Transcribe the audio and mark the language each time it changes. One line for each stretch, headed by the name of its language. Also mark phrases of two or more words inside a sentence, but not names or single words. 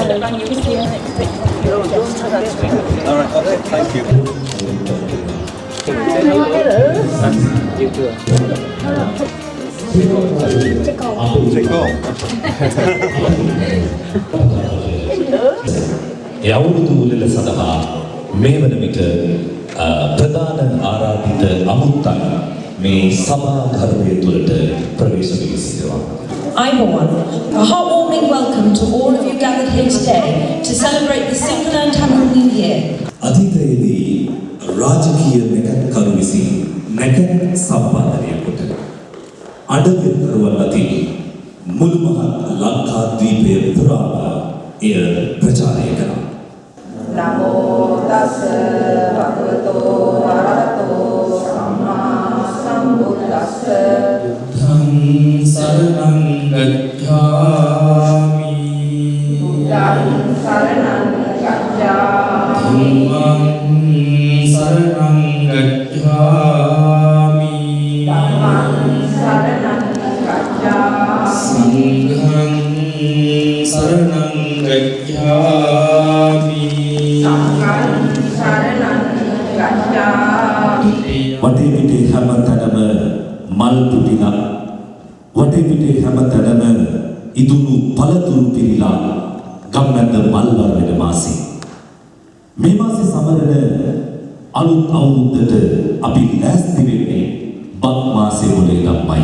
English: and you will see her next week. All right, okay, thank you. You too. Take off.
Sinhala: යවුරුදු උළෙල සඳහා මේ වන විට ප්‍රධාන ආරාධිත අමුත්තන් මේ සභාඝරය තුළට ප්‍රවේශ වී සිටිනවා.
English: Ivan, a heartwarming welcome to all of you gathered here today to celebrate the Sinhala and Tamil New Year.
Sinhala: අතීතයේදී රාජකීය නැකත්කරු විසින් නැකත් සම්පාදනය කොට අඩවිකරුවන් අතින් මුළුමහත් ලංකාද්වීපය පුරාම එය ප්‍රචාරය කරා.
Pali: නමෝ තස් භගවතෝ අරහතෝ සම්මා සම්බුද්දස්ස ධම්ම සරණං ගච්ඡාමි ධම්මං සරණං ගච්ඡාමි ධම්මං සරණං ගච්ඡාමි ධම්මං සරණං ගච්ඡාමි සංඝං සරණං ගච්ඡාමි සංඝං සරණං ගච්ඡාමි
Sinhala: වටේ පිටේ හැමතැනම මල් පුටිලා වටේ පිටේ හැමතැනම ඉදුණු පළතුරු පිරීලා ගම්මැද්ද මල් වර්ණන මාසෙ මේ මාසෙ සමරන අලුත් අවුරුද්දට අපි ලෑස්ති වෙන්නේ බක් මාසෙ මුලේ තමයි.